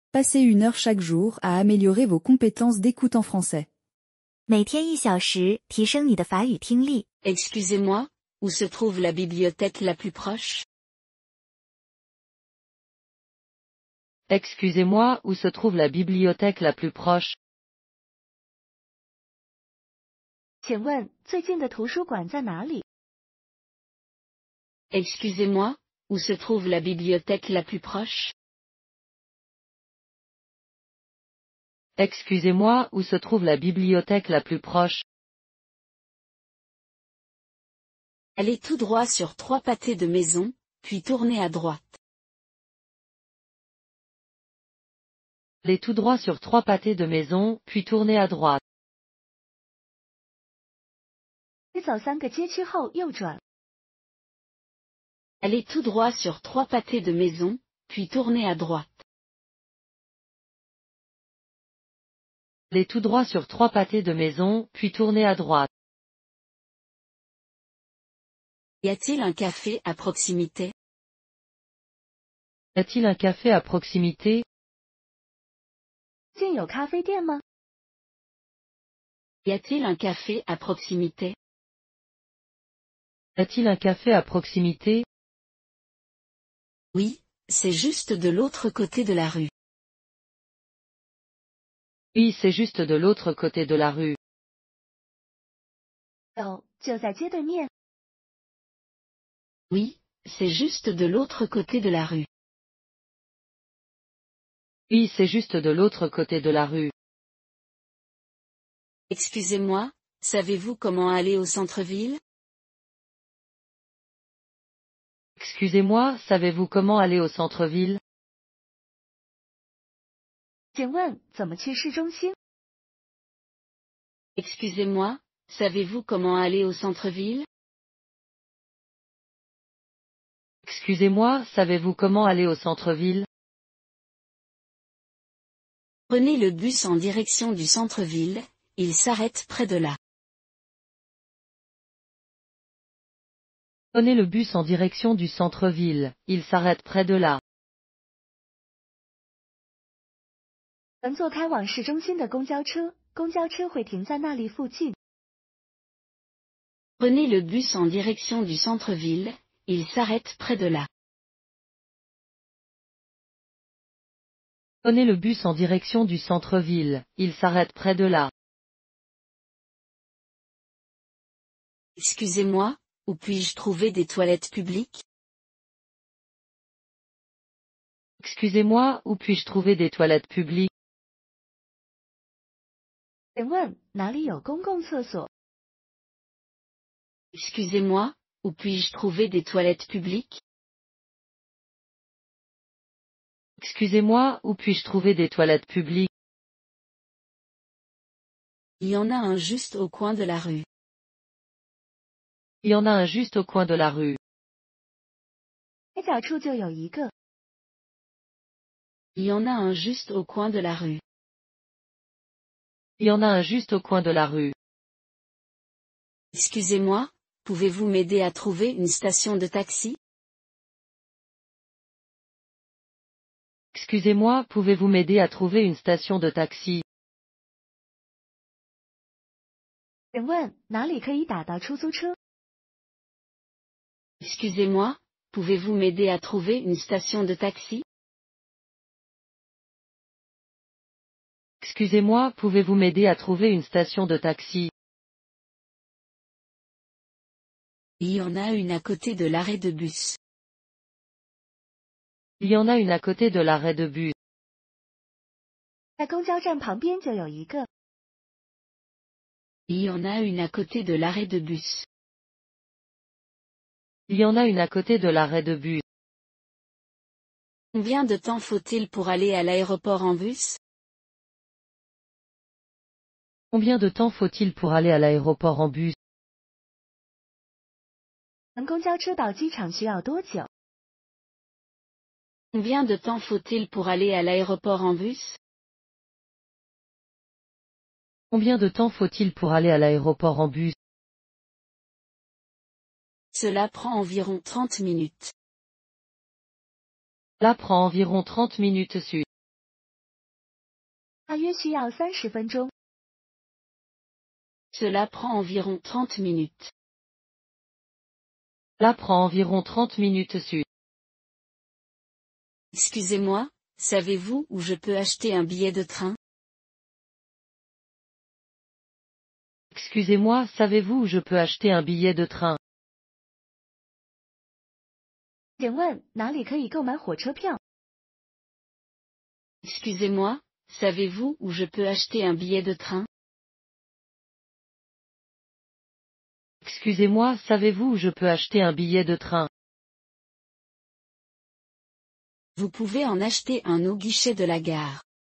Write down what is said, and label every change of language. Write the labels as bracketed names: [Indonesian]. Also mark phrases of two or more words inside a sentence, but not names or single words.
[French] Passez 1 heure chaque jour à améliorer vos compétences d'écoute en français. [Chinese] 每天1小时，提升你的法语听力。 [French] Excusez-moi, où se trouve la bibliothèque la plus proche? Excusez-moi, où se trouve la bibliothèque la plus proche? [Chinese] 请问最近的图书馆在哪里？ [French] Excusez-moi, où se trouve la bibliothèque la plus proche? Excusez-moi, où se trouve la bibliothèque la plus proche? Allez tout droit sur 3 pâtés de maison, puis tournez à droite. Allez tout droit sur 3 pâtés de maison, puis tournez à droite. [Chinese] 你走3个街区后右转。 [French] Allez tout droit sur 3 pâtés de maison, puis tournez à droite. Allez tout droit sur 3 pâtés de maison, puis tournez à droite. Y a-t-il un café à proximité? Y a-t-il un café à proximité? [Chinese] 近有咖啡店吗？ [French] Y a-t-il un café à proximité? Y a-t-il un café à proximité? Oui, c'est juste de l'autre côté de la rue. Oui, c'est juste de l'autre côté de la rue. [Chinese] 有，就在街对面。 [French] Oui, c'est juste de l'autre côté de la rue. Oui, c'est juste de l'autre côté de la rue. Excusez-moi, savez-vous comment aller au centre-ville? Excusez-moi, savez-vous comment aller au centre-ville? [Chinese] 请问怎么去市中心？ [French] Excusez-moi, savez-vous comment aller au centre-ville? Excusez-moi, savez-vous comment aller au centre-ville? Prenez le bus en direction du centre-ville, il s'arrête près de là. Prenez le bus en direction du centre-ville, il s'arrête près de là. [Chinese] 乘坐开往市中心的公交车，公交车会停在那里附近。 [French] Prenez le bus en direction du centre-ville, il s'arrête près de là. Prenez le bus en direction du centre-ville, il s'arrête près de là. Excusez-moi, où puis-je trouver des toilettes publiques? Excusez-moi, où puis-je trouver des toilettes publiques? [Chinese] 请问哪里有公共厕所？ [French] Excusez-moi, où puis-je trouver des toilettes publiques? Excusez-moi, où puis-je trouver des toilettes publiques? Il y en a un juste au coin de la rue. Il y en a un juste au coin de la rue. [Chinese] 拐角处就有一个。 [French] Il y en a un juste au coin de la rue. Il y en a un juste au coin de la rue. Excusez-moi, pouvez-vous m'aider à trouver une station de taxi? Excusez-moi, pouvez-vous m'aider à trouver une station de taxi? [Chinese] 请问哪里可以打到出租车？ [French] Excusez-moi, pouvez-vous m'aider à trouver une station de taxi? Excusez-moi, pouvez-vous m'aider à trouver une station de taxi? Il y en a une à côté de l'arrêt de bus. Il y en a une à côté de l'arrêt de bus. [Chinese] 在公交站旁边就有一个。 [French] Il y en a une à côté de l'arrêt de bus. Il y en a une à côté de l'arrêt de bus. Combien de temps faut-il pour aller à l'aéroport en bus? Combien de temps faut-il pour aller à l'aéroport en bus? [Chinese] 乘公交车到机场需要多久？ [French] Combien de temps faut-il pour aller à l'aéroport en bus? Combien de temps faut-il pour aller à l'aéroport en bus? Cela prend environ 30 minutes. Cela prend environ 30 minutes. [Chinese] 大约需要30分钟。 [French] Cela prend environ 30 minutes. Cela prend environ 30 minutes sud. Excusez-moi, savez-vous où je peux acheter un billet de train? Excusez-moi, savez-vous où je peux acheter un billet de train? [Chinese] 请问哪里可以购买火车票？ [French] Excusez-moi, savez-vous où je peux acheter un billet de train? Excusez-moi, savez-vous où je peux acheter un billet de train? Vous pouvez en acheter un au guichet de la gare.